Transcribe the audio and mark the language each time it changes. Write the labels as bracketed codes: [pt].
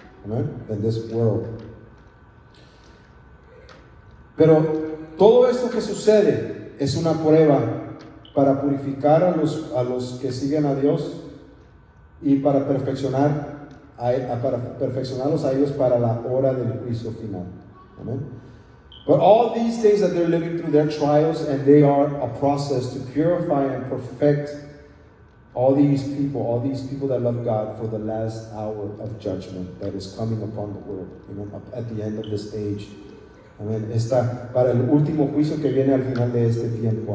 [en] Amen. In this world. [es] Pero todo esto que sucede es una prueba para purificar a los que siguen a Dios y para perfeccionarlos a ellos para la hora del juicio final. [en] Amen. But all these things that they're living through, their trials, and they are a process to purify and perfect all these people that love God for the last hour of judgment that is coming upon the world, at the end of this age. [es] Amén. Está para el último juicio que viene al final de este tiempo.